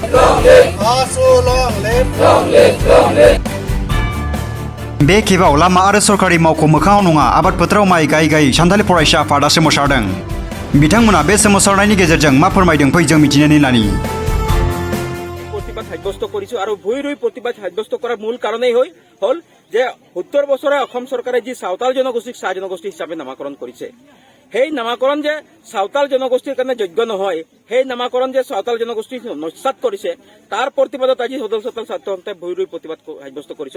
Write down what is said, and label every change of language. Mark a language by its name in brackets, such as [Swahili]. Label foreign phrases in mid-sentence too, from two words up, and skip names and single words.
[Bodo] बे खेबाव लामा आरो सरकारि मावख' मोखाङाव नङा आबाद फोथाराव माइ गायै गायै सानथालि फरायसा आफादा सोमावसारदों। बिथांमोना बे सोमावसारनायनि गेजेरजों मा फोरमायदों फै जों मिथिनानै लानि। [Assamese] প্ৰতিবাদ সাব্যস্ত কৰিছো আৰু ভূঁই ৰুই প্ৰতিবাদ সাব্যস্ত কৰাৰ মূল কাৰণেই হ'ল যে 70 বছৰে অসম চৰকাৰে যি সাঁওতাল জনগোষ্ঠীক চাহ জনগোষ্ঠী হিচাপে নামাকৰণ কৰিছে, সেই নামাকৰণ যে সাঁওতাল জনগোষ্ঠীৰ কাৰণে যোগ্য নহয়, সেই নামাকৰণ যে সাঁওতাল জনগোষ্ঠী নস্যাৎ কৰিছে, তাৰ প্ৰতিবাদত আজি সদস্যতাল ছাত্ৰ সন্থাই ভূঁই ৰুই প্ৰতিবাদ সাব্যস্ত কৰিছো।